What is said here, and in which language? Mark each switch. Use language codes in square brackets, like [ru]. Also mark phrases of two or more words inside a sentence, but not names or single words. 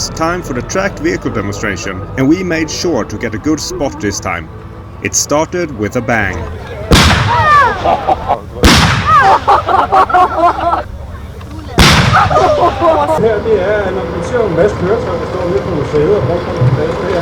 [en] was time for the tracked vehicle demonstration, and we made sure to get a good spot this time. It started with a bang. [da] Her det er, når vi ser en masse køretøjer, der står ude på museet og rundt på en plads her.